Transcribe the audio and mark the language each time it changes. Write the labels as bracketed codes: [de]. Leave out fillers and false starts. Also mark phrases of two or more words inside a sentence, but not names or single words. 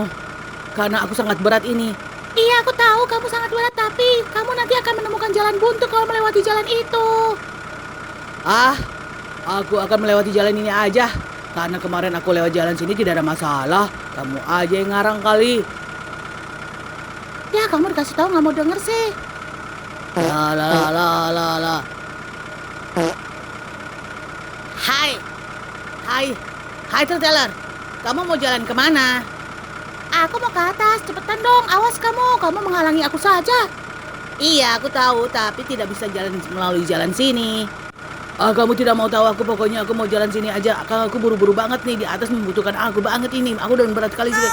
[id] Karena aku sangat berat ini. Iya, aku tahu kamu sangat berat, tapi kamu nanti akan menemukan jalan buntu kalau melewati jalan itu. Ah, aku akan melewati jalan ini aja. Karena kemarin aku lewat jalan sini tidak ada masalah. Kamu aja yang ngarang kali. Ya, kamu dikasih tahu nggak mau denger sih. La la la la la. Hai, hai, hai trailer. Kamu mau jalan kemana? Aku mau ke atas, cepetan dong, awas kamu menghalangi aku saja. Iya, aku tahu, tapi tidak bisa jalan melalui jalan sini. Ah, kamu tidak mau tahu aku, pokoknya aku mau jalan sini aja. Aku buru-buru banget nih, di atas membutuhkan aku banget ini. Aku udah berat sekali sih.